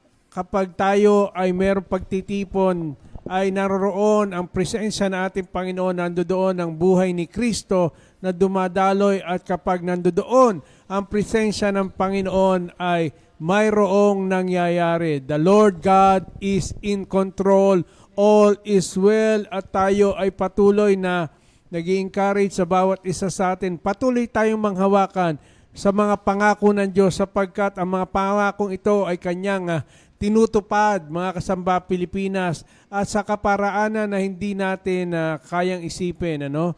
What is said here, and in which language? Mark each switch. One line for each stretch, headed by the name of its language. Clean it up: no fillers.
Filipino: kapag tayo ay mayroong pagtitipon ay naroroon ang presensya ng ating Panginoon, nandoon ang buhay ni Kristo na dumadaloy at kapag nandoon ang presensya ng Panginoon ay mayroong nangyayari.
English: The Lord God is in control. All is well
Filipino: at tayo ay patuloy na nag-i-encourage sa bawat isa sa atin. Patuloy tayong manghawakan sa mga pangako ng Diyos sapagkat ang mga pangakong ito ay kanyang tinutupad, mga kasamba Pilipinas, at sa kaparaanan na hindi natin kayang isipin.